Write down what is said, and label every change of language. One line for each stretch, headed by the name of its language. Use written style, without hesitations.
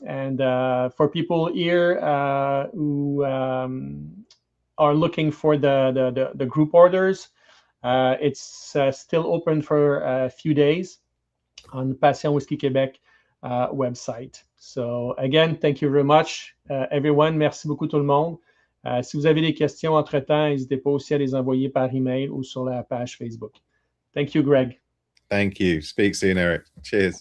English: And for people here who are looking for the group orders, it's still open for a few days on the Passion Whisky Québec website. So again, thank you very much, everyone.
French: Merci beaucoup tout le monde. Si vous avez des questions entre-temps, n'hésitez pas aussi à les envoyer par email ou sur la page Facebook.
English: Thank you, Greg. Thank you. Speak soon, Eric. Cheers.